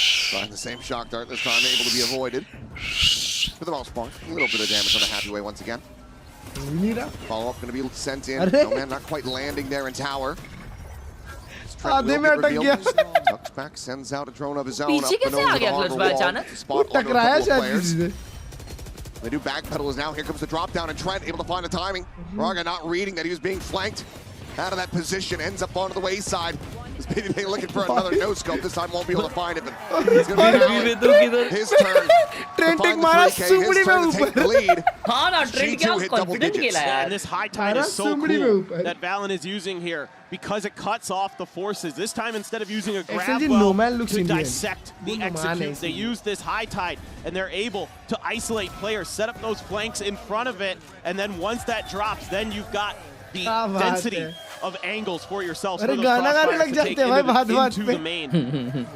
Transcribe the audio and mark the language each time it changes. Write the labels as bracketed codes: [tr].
[en] Trying the same shock dart this time, able to be avoided. For the most part, a little bit of damage on the happy way once again. Follow-up going to be sent in. No man, not quite landing there in tower. Tucks back, sends out a drone of his own. [hi] पीछे कैसे आ गया clutch भाई अचानक? टकराया शायद किसी से. [en] They do backpedal as now. Here comes the drop down, and Trent able to find the timing. Raga not reading that he was being flanked out of that position, ends up onto the wayside. This baby pig looking for another no scope. This time won't be able to find it, but he's going to be his turn. Trent [hi] एक मारा सुमड़ी में ऊपर. हाँ ना trend क्या confident खेला यार. [en] And this high tide is so cool that Valen is using here because it cuts off the forces. This time instead of using a grab well to dissect the execute, they use this high tide and they're able to isolate players, set up those flanks in front of it, and then once that drops, then you've got the density of angles for yourselves for those crossfires to take into the main.